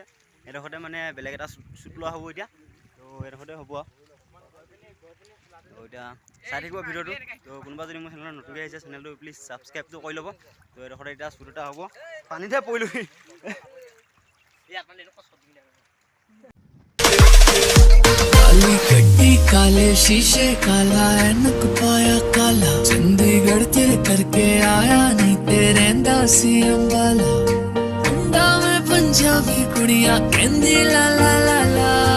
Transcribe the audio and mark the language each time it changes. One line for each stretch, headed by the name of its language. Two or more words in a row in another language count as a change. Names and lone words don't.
Assamese: এইডোখৰতে মানে বেলেগ এটা শ্বুট লোৱা হ'ব এতিয়া। তো এইডোখৰতে হ'ব আৰু তো এতিয়া চাই থাকিব ভিডিঅ'টো। তো কোনোবা যদি মোৰ চেনেলত নতুনকৈ আহিছে, চেনেলটো প্লিজ ছাবস্ক্ৰাইবটো কৰি ল'ব। তো এইডোখৰতে এতিয়া শ্বুট এটা হ'ব, পানীতে পৰিলোহি।
Punjabi: ਕਾਲੇ ਸ਼ੀਸ਼ੇ ਕਾਲਾ ਐਨਕ ਪਾਇਆ ਕਾਲਾ ਚੰਡੀਗੜ੍ਹ ਤੇਰੇ ਕਰਕੇ ਆਇਆ ਨਹੀਂ ਤੇਰੇ ਦਾਸੀ ਅੰਬਾਲਾ ਮੁੰਡਾ ਮੈਂ ਪੰਜਾਬੀ ਕੁੜੀਆਂ ਕਹਿੰਦੀ ਲਾ ਲਾ ਲਾ ਲਾ ला ला